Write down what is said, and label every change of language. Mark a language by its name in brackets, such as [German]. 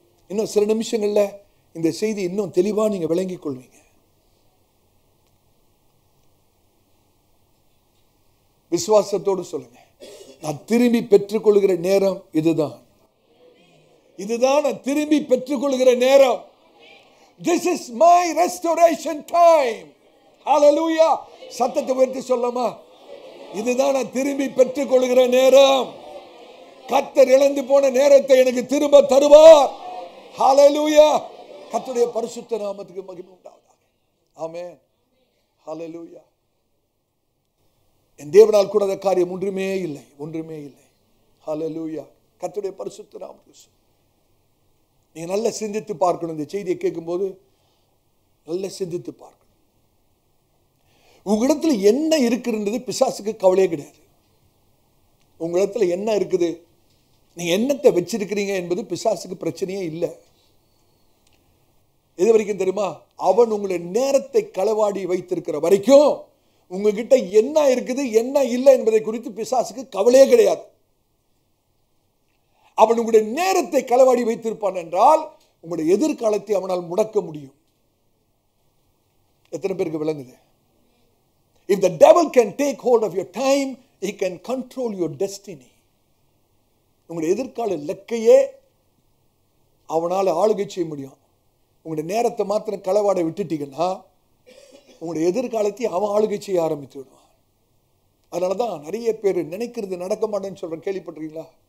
[Tamil] இன்னும் சில நிமிஷங்கள்ல இந்த செய்தி இன்னும் தெளிவா நீங்க விளங்கிக் கொள்வீங்க. விசுவாசத்தோடு சொல்லுங்க, நான் திரும்பி பெற்றுக்கொள்கிற நேரம் இதுதான். இதுதான் நான் திரும்பி பெற்றுக்கொள்கிற நேரம். [English] This is my restoration time. [Tamil] Hallelujah. சத்தத்தை உயர்த்தி சொல்லமா? இதுதான் நான் திரும்பி பெற்றுக்கொள்கிற நேரம். கர்த்தர் இழந்து போன நேரத்தை எனக்கு திரும்ப தருவார். Hallelujah. கர்த்தருடைய பரிசுத்த நாமத்துக்கு மகிமை உண்டாவதாக. ஆமென். Hallelujah. என் தேவனால் கூடாத காரியம் ஒன்றுமே இல்லை, ஒன்றுமே இல்லை. Hallelujah. கர்த்தருடைய பரிசுத்த நாமத்துக்கு நீங்க நல்ல சிந்தித்து பார்க்கணும். இந்த செய்தியை கேட்கும்போது நல்ல சிந்தித்து பார்க்கணும். உங்களிடத்துல என்ன இருக்குன்றது பிசாசுக்கு கவலையே கிடையாது. உங்களிடத்துல என்ன இருக்குது, நீங்க என்னத்தை வச்சிருக்கிறீங்க என்பது பிசாசுக்கு பிரச்சனையே இல்லை. எது வரைக்கும் தெரியுமா? அவன் உங்களுடைய நேரத்தை களவாடி வைத்திருக்கிற வரைக்கும் உங்ககிட்ட என்ன இருக்குது என்ன இல்லை என்பதை குறித்து பிசாசுக்கு கவலையே கிடையாது. அவன் உங்களுடைய நேரத்தை களவாடி வைத்திருப்பான் என்றால் உங்களுடைய எதிர்காலத்தை அவனால் முடக்க முடியும். எத்தனை பேருக்கு விளங்குது? [English] If the devil can take hold of your time, he can control your destiny. [Tamil] உங்களுடைய எதிர்கால இலக்கையே அவனால் ஆளுகை செய்ய முடியும். உங்களுடைய நேரத்தை மாத்திரம் களவாட விட்டுட்டீங்கன்னா உங்களுடைய எதிர்காலத்தை அவன் ஆளுகை செய்ய ஆரம்பித்து விடுவான். அதனாலதான் நிறைய பேர் நினைக்கிறது நடக்க மாட்டேன்னு சொல்றேன். கேள்விப்பட்டிருக்கீங்களா?